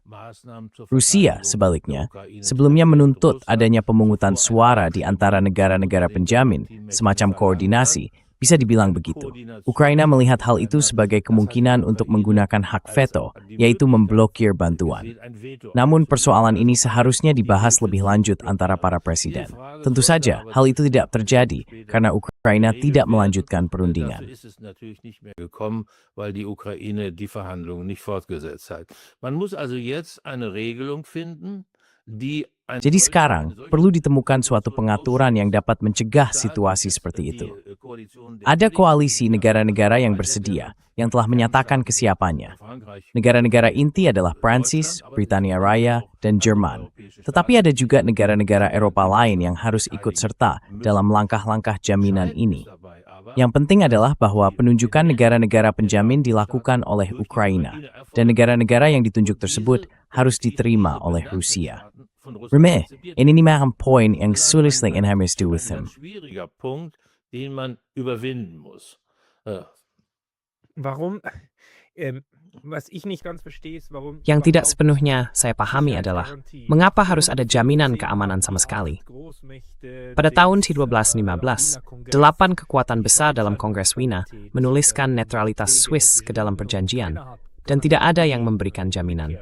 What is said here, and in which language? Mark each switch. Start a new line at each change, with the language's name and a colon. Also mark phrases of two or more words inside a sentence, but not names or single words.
Indonesian: Rusia, sebaliknya, sebelumnya menuntut adanya pemungutan suara di antara negara-negara penjamin, semacam koordinasi, bisa dibilang begitu. Ukraina melihat hal itu sebagai kemungkinan untuk menggunakan hak veto, yaitu memblokir bantuan. Namun persoalan ini seharusnya dibahas lebih lanjut antara para presiden. Tentu saja, hal itu tidak terjadi karena Ukraina Ukraina tidak melanjutkan perundingan.
German: Dafür ist es natürlich nicht mehr gekommen, weil die Ukraine die Verhandlungen nicht fortgesetzt hat. Man muss also jetzt eine Regelung finden, die
Indonesian: Jadi sekarang, perlu ditemukan suatu pengaturan yang dapat mencegah situasi seperti itu. Ada koalisi negara-negara yang bersedia, yang telah menyatakan kesiapannya. Negara-negara inti adalah Prancis, Britania Raya, dan Jerman. Tetapi ada juga negara-negara Eropa lain yang harus ikut serta dalam langkah-langkah jaminan ini. Yang penting adalah bahwa penunjukan negara-negara penjamin dilakukan oleh Ukraina, dan negara-negara yang ditunjuk tersebut harus diterima oleh Rusia. Reme, ini memang poin yang sulit in Hamis do with him.
German: Schwieriger Punkt, den man überwinden muss. Warum? Was ich nicht ganz verstehe, ist, warum
Indonesian: Yang tidak
German: überhaupt
Indonesian: sepenuhnya saya pahami adalah mengapa harus ada jaminan keamanan sama sekali. Pada tahun 1215, 8 kekuatan besar dalam Kongres Wina menuliskan netralitas Swiss ke dalam perjanjian, dan tidak ada yang memberikan jaminan.